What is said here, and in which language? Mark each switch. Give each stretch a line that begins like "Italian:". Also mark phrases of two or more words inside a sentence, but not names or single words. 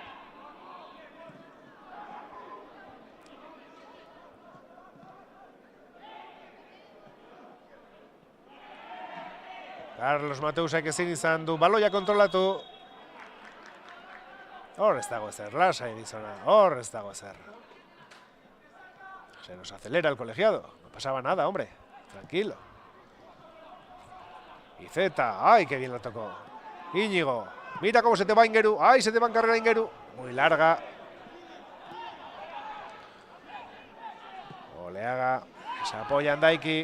Basque: Carlos Mateus ezin izan du, baloia kontrolatu. Hor ez dago ezer, lasai dizona, hor ez dago ezer.
Spanish: Se nos acelera el colegiado, no pasaba nada, hombre, tranquilo. Iceta, ay, qué bien lo tocó. Íñigo, mira cómo se te va Ingeru, ay, se te va en carrera Ingeru. Muy larga. Oleaga, se apoya en Daiki.